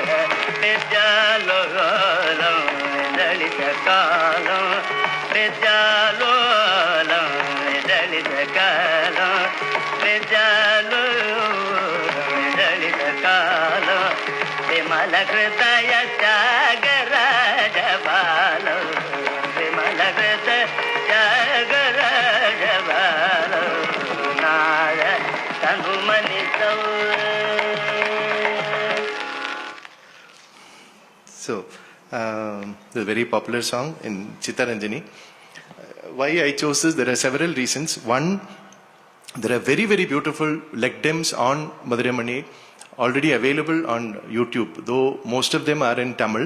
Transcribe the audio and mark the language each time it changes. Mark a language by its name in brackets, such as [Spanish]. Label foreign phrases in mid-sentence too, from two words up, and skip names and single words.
[Telugu] విద్యాలోలం దళిత కాలం విద్యాలోలం దళిత కాలం విద్యాలోలం దళిత కాలం విమల హృదయ త్యాగరాజ బాలో విమల హృదయ త్యాగరాజ బాలో నాద తను మనితౌ. [English] So, the very popular song in Chittaranjani. Why I chose this, there are several reasons. One, there are very, very beautiful lecdems on Madurai Mani already available on YouTube, though most of them are in Tamil.